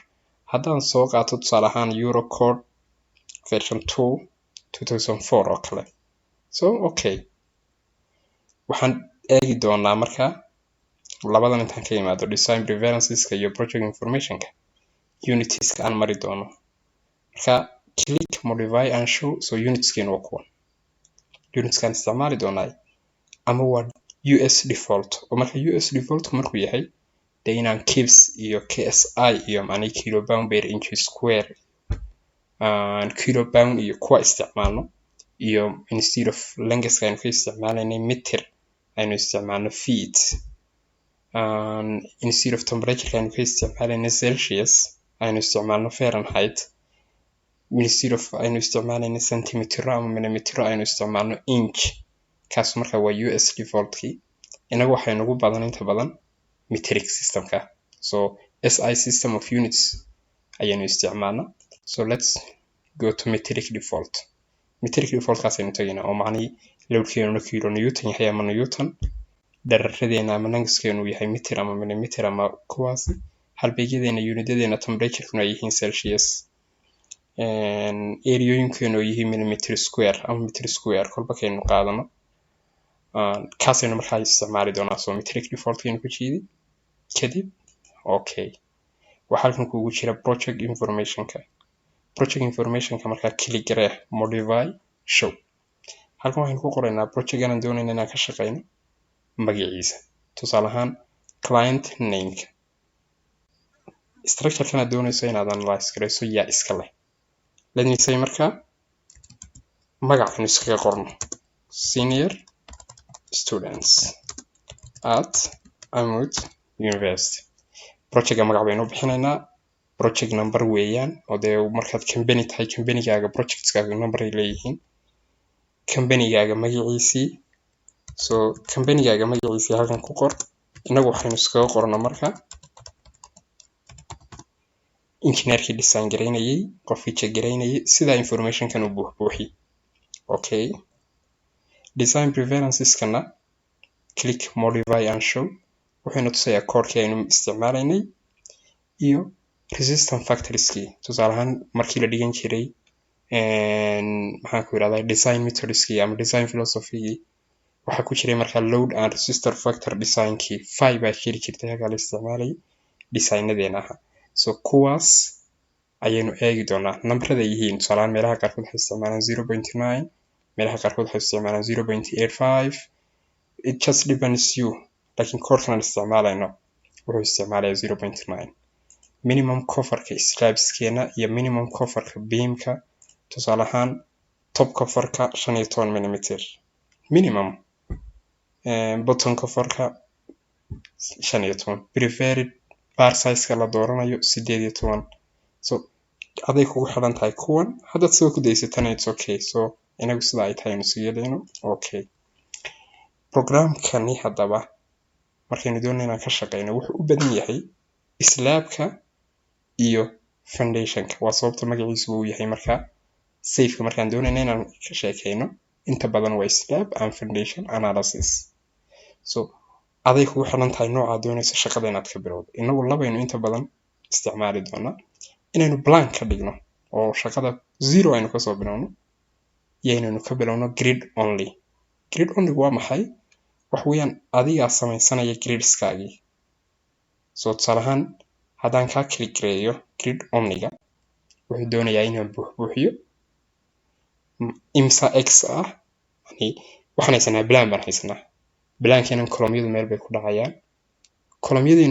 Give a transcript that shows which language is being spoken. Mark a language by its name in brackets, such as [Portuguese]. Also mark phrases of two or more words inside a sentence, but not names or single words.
[Somali] Haddaan soo qaato tusaale ahaan Euro code version 2 2004 oo kale. [English] So okay, [Somali] waxaan eegi doonaa markaa labadan intaan ka imaado [English] design preferenceska [Somali] iyo [English] project informationka unitieska [Somali] aan mari doono. [English] Marka click modify and show. [Somali] So unitskeenu waa kuwan. Unitskaan isticmaali doonaa ama waa [English] US default. [Somali] Oo marka [English] US default [Somali] markuu yahay dee inaan kibs iyo KSI iyo macnii [English] kilopound per inch square kilopound [Somali] iyo kuwa isticmaalno iyo [English] instead of length [Somali] aynu ka isticmaalayna meter aynu isticmaalno feet, [English] instead of temperature [Somali] aynu ka isticmaalayna Celsius aynu isticmaalno Fahrenheit, [English] instead of [Somali] aynu isticmaalayna centimeter ama millimeter aynu isticmaalno inch. Kaas marka waa [English] US defaultkii. [Somali] Inagu waxay nagu badan inta badan [English] metric systemka. So SI system of units [Somali] ayaynu isticmaalna. [English] So let's go to metric default. Metric default [Somali] kaas aynu tagaynaa oo macnii loadkeenu [English] kilo newton [Somali] yahay ama newton, dhereradeena ama lengthkeenu yahay meter ama millimeter ama kuwaas, halbeegyadeena unitadeena temperature-kuna ay yihiin Celsius, areayoyinkeenu yihiin [English] millimeter square [Somali] ama [English] meter square [Somali] kolba kaynu qaadano. Kaasaynu markaa isticmaali doonaa. [English] So metric default [Somali] kaynu ku jiidi kadib okay. Waxaa halkan kugu jira [English] project informationka. Project informationka [Somali] markaa click garee [English] modify show. [Somali] Halkan waxaynu ku qoraynaa project-gan aan doonayna inaan ka shaqayno magaciisa. Tusaale ahaan [English] client name-ka. [Somali] Structure-kan aad doonayso inaad analyze garayso yaa iska leh. [English] Let me say [Somali] markaa magacaynu iskaga qorno [English] senior students at Amud University. [Somali] Project magac baynu bixinaynaa. [English] Project number [Somali] weeyaan oo dee markaad company tahay companygaaga projectskaaga number ay leeyihiin. Companygaaga magaciisii. So companygaaga magaciisii halkan ku qor. Inagu waxaynu iskaga qorno markaa engineerkii design garaynayay, qofkii check garaynayay, sida information-kan u buuxi. Okay. [English] Design preferences-kana click modify and show. [Somali] Waxaynu tusayaa code-kii aynu isticmaalaynay iyo resistance factorskii tusaale ahaan markii la dhigan jiray maxaan ku yiraahdaa [English] design methodskii [Somali] ama design philosophygii waxaa ku jiray markaa [English] load and resistor factor designkii [Somali] 5 baa jiri jirtay halkaa la isticmaalay designadeena aha so kuwaas ayaynu eegi doonaa nambarada yihiin tusaale ahaan meelaha qaarkood waxay isticmaalaan 0.9 meelaha qaarkood waxay isticmaalaan 0.85 [English] it just depends you [Somali] laakiin koorkan isticmaalayno wuxuu isticmaalaya 0.9 [English] minimum coverka slabskeena [Somali] iyo [English] minimum coverka beamka [Somali] tusaale ahaan [English] top coverka [Somali] 15 mm [English] minimum bottom coverka [Somali] 15 [English] preferred bar size [Somali] la dooranayo 18 so aday kugu xiran tahay kuwan haddaad soo ku daysatana [English] it's okay so [Somali] inagu sida ay tahay nasiyeedayno okay programkani haddaba markaynu doonayno inaan ka shaqeyno wuxuu u badan yahay slabka iyo foundationka waa sababta magaciisu uu yahay markaa safeka markaan doonayno inaan ka sheekeyno inta badan waa [English] slab and foundation analysis so [Somali] aday kugu xiran tahay nooca doonayso shaqada inaad ka bilowdo inagu labaynu inta badan isticmaali doonaa inaynu blank ka dhigno oo shaqada zero aynu kasoo bilowno iyo inaynu ka bilowno [English] grid only [Somali] waa maxay wax weeyaan adigaa samaysanaya gridskaagii so tusaale ahaan haddaan kaa click gareeyo [English] grid onlyga [Somali] wuxuu doonayaa inaan buuxiyo imsa x ah yani waxaan haysanaa plan baan haysanaa blankeenan kolomyadu meel bay ku dhacayaan kolomyadeenu